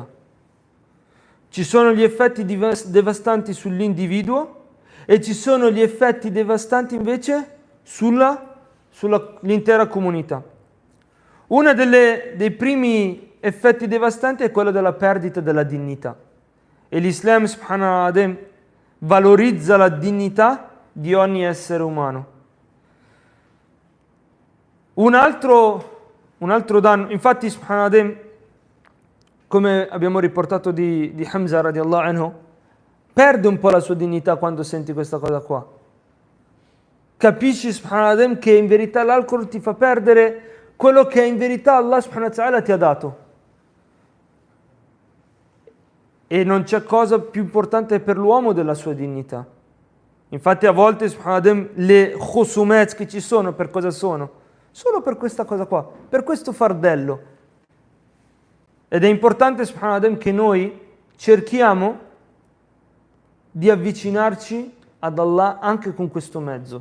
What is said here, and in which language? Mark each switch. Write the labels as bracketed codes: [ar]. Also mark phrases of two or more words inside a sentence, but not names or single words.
[it] Ci sono gli effetti devastanti sull'individuo e ci sono gli effetti devastanti invece sull'intera comunità. Uno dei primi effetti devastanti è quello della perdita della dignità. E l'Islam, [ar] سبحانه وتعالى, [it] valorizza la dignità di ogni essere umano. Un altro danno, infatti, subhanallah, come abbiamo riportato di Hamza [ar] رضي الله عنه, [it] perde un po' la sua dignità quando senti questa cosa qua. Capisci, subhanallah, che in verità l'alcol ti fa perdere quello che in verità Allah [ar] سبحانه وتعالى [it] ti ha dato. E non c'è cosa più importante per l'uomo della sua dignità. Infatti a volte, subhanallah, le khusumet che ci sono, per cosa sono? Solo per questa cosa qua, per questo fardello. Ed è importante, subhanallah, che noi cerchiamo di avvicinarci ad Allah anche con questo mezzo.